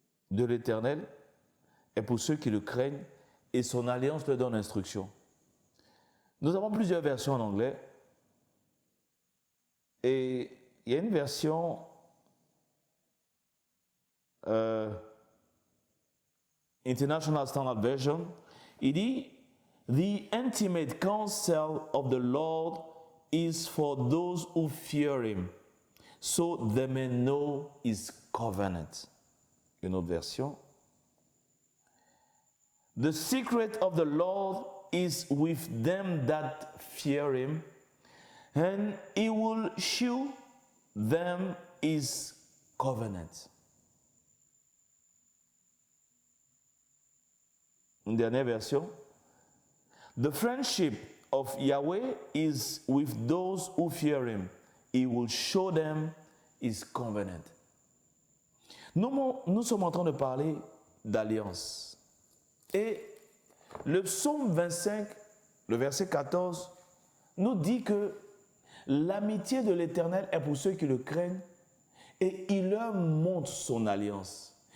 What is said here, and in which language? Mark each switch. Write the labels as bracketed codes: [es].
[fr] de l'Éternel est pour ceux qui le craignent et son alliance leur donne instruction. » Nous avons plusieurs versions en anglais et il y a une version International Standard Version. Il dit [en] « The intimate counsel of the Lord is for those who fear him, so they may know his covenant. » [fr] Une autre version. [en] « The secret of the Lord is with them that fear him, and he will shew them his covenant. » [fr] Une dernière version. [en] The friendship of Yahweh is with those who fear him. He will show them his covenant. [fr] Nous sommes en train de parler d'alliance. Et le psaume 25, le verset 14, nous dit que l'amitié de l'Éternel est pour ceux qui le craignent et il leur montre son alliance.